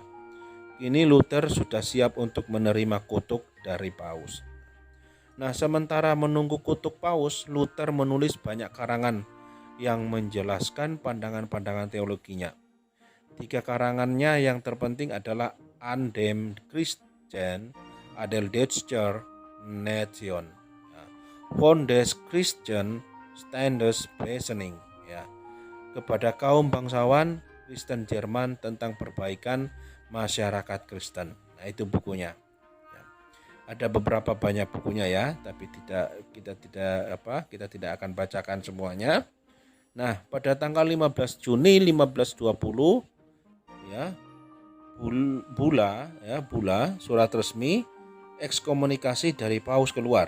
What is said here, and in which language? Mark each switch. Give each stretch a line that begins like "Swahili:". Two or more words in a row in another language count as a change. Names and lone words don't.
Indonesian: Kini Luther sudah siap untuk menerima kutuk dari Paus. Nah, sementara menunggu kutuk Paus, Luther menulis banyak karangan yang menjelaskan pandangan-pandangan teologinya.
German: 3
Indonesian: karangannya yang terpenting adalah
German: An dem Christen, Adel Deutscher Nation, von des Christen Standes Besening.
Indonesian: Ya. kepada kaum bangsawan Kristen Jerman tentang perbaikan masyarakat Kristen. Nah, itu bukunya. Ya. Ada beberapa banyak bukunya ya, tapi kita tidak akan bacakan semuanya. Nah, pada tanggal 15 Juni 1520 ya, Bula surat resmi ekskomunikasi dari Paus keluar.